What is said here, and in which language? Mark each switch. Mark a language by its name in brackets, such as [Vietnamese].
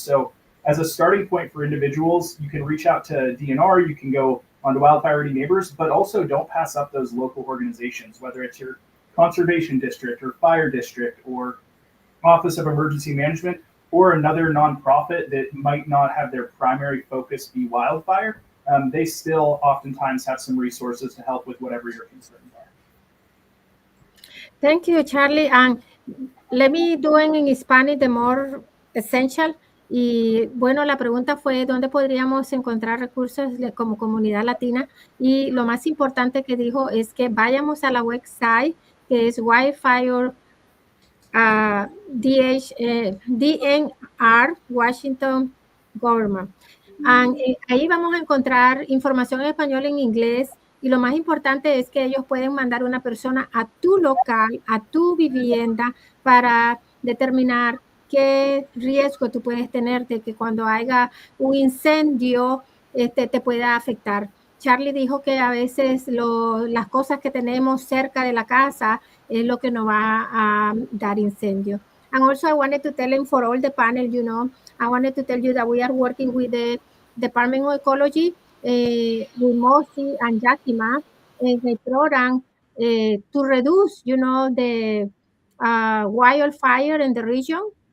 [English] So as a starting point for individuals, you can reach out to DNR, you can go onto Wildfire Ready Neighbors, but also don't pass up those local organizations, whether it's your conservation district or fire district or Office of Emergency Management, or another nonprofit that might not have their primary focus be wildfire. They still oftentimes have some resources to help with whatever your concerns are. Thank you, Charlie. And let me do it in Spanish, the more essential. [Spanish] Y bueno, la pregunta fue dónde podríamos encontrar recursos como comunidad latina. Y lo más importante que dijo es que vayamos a la website, que es Wildfire DNR Washington Government. And, ahí vamos a encontrar información en español y en inglés, y lo más importante es que ellos pueden mandar una persona a tu local, a tu vivienda, para determinar qué riesgo tú puedes tener de que cuando haya un incendio te pueda afectar. Charlie dijo que a veces las cosas que tenemos cerca de la casa es lo que nos va a dar incendio. [English] And also I wanted to tell him, for all the panel, you know, I wanted to tell you that we are working with the Department of Ecology, with Mosi and Yakima, in a program to reduce, you know, the wildfire in the region.